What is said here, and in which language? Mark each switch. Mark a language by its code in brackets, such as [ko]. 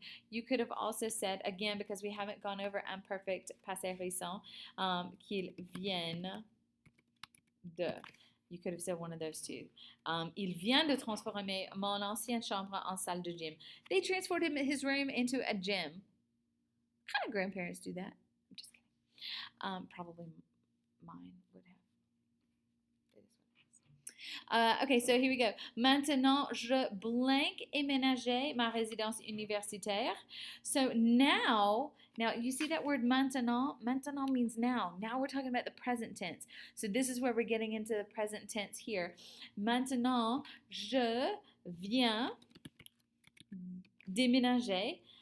[en] You could have also said, again, because we haven't gone over imperfect passé récent, [fr] qu'ils viennent de. [en] You could have said one of those two. [fr] Il vient de transformer mon ancienne chambre en salle de gym. [en] They transformed his room into a gym. What kind of grandparents do that? I'm just kidding. Probably mine would have. Okay, so here we go. [fr] Maintenant, je blank aménager ma résidence universitaire. [en] So now you see that word maintenant? Maintenant means now. Now we're talking about the present tense. So this is where we're getting into the present tense here. [fr] Maintenant, je viens déménager.